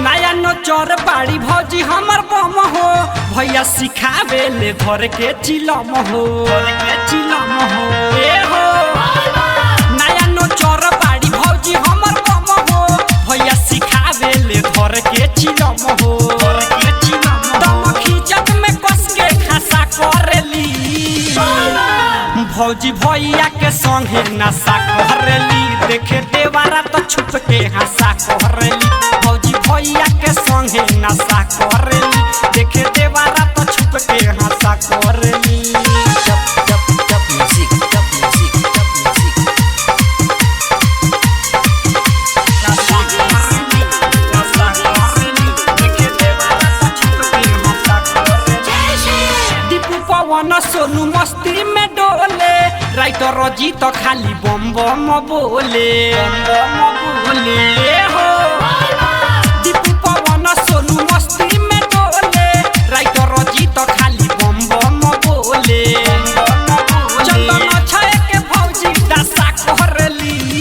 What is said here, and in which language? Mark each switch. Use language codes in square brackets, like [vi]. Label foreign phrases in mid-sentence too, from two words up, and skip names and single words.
[bho] नया नोचर बाड़ी भौजी हमर बम हो भैया सिखावे ले धर के चिलम हो धर के चिलम हो ए हो नया नोचर बाड़ी भौजी हमर बम हो भैया सिखावे ले धर के चिलम हो धर के चिलम दम खींचत में कस के खसा करली भौजी भैया के संगे नशा करली देखे देवारा तो छुप के हंसा करली भौजी भैया के संगे नशा करली देखे देवारा तो छुप के हंसा करली। [en] Dub music, dub music, dub music. [bho] नशा करली नशा करली देखे देवारा तो छुप के हंसा करली। दीपू पवन सोनू मस्ती में डोले राइटर रजी तो खाली बम बम बोले बम बम बोले हो दीपू पवन सोनू मस्ती में डोले राइटर रजी तो खाली बम बम बोले चंदन छाए के भौजी नशा करली